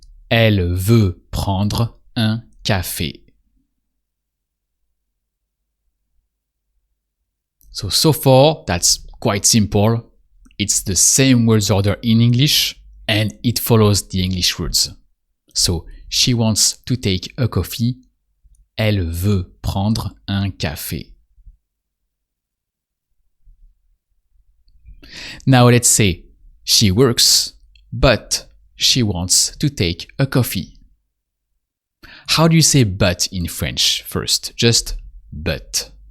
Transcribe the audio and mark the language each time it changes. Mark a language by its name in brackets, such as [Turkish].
[French] Elle veut prendre un café. [English] So far, that's quite simple. It's the same words order in English and it follows the English words. So, she wants to take a coffee. [French] Elle veut prendre un café. [English] Now let's say she works, but she wants to take a coffee. How do you say but in French first? Just but.